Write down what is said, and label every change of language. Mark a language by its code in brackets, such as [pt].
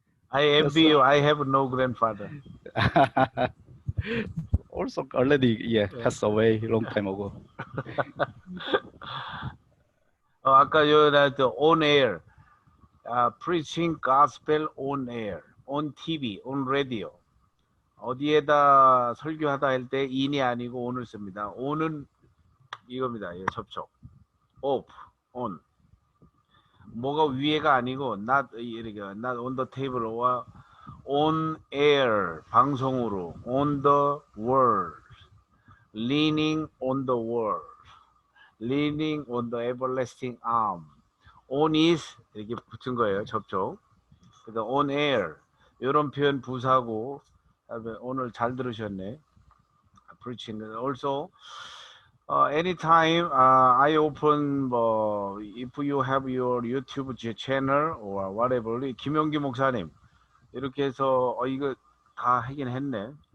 [en] I envy you. I have no grandfather. Also already passed away long time ago. 아까 나한테 on air, preaching gospel on air, on TV, on radio. [ko] 어디에다 설교하다 할 때 in이 아니고 on을 씁니다. on은 이겁니다. 예, 접촉. off, on. [en] 뭐가 위에가 아니고 not on the table와 on air 방송으로 on the word, leaning on the word, leaning on the everlasting arm. [ko] on is 이렇게 붙은 거예요. 접촉. 그래서 on air 이런 표현 부사고 오늘 잘 들으셨네. [en] preaching also. Anytime I open, if you have your YouTube channel or whatever, 김용기 목사님 이렇게 해서 이거 다 하긴 했네.